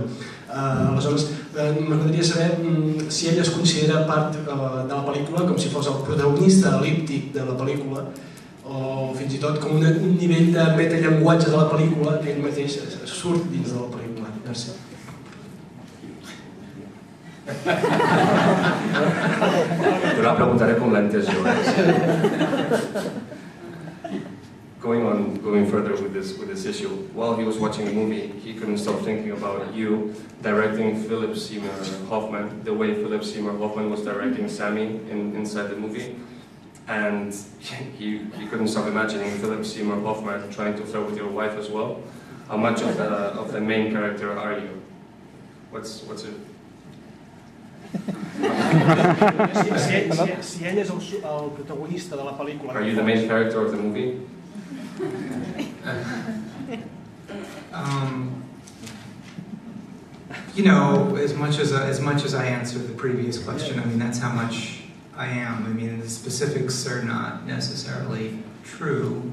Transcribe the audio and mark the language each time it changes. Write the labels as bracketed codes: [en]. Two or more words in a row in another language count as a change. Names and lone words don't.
[ca] Aleshores, m'agradaria saber si ell es considera part de la pel·lícula com si fos el protagonista elíptic de la pel·lícula o fins i tot com un nivell de metallenguatge de la pel·lícula que ell mateix surt dins de la pel·lícula. Merci. [es] Yo la preguntaré con la intención. [en] Going further with this issue, while he was watching the movie, he couldn't stop thinking about you directing Philip Seymour Hoffman, the way Philip Seymour Hoffman was directing Sammy inside the movie, and he couldn't stop imagining Philip Seymour Hoffman trying to flirt with your wife as well. How much of the main character are you? What's it? [ca] Si ell és el protagonista de la pel·lícula... [en] Are you the main character of the movie? As much as I answered the previous question, I mean, that's how much I am. I mean, the specifics are not necessarily true.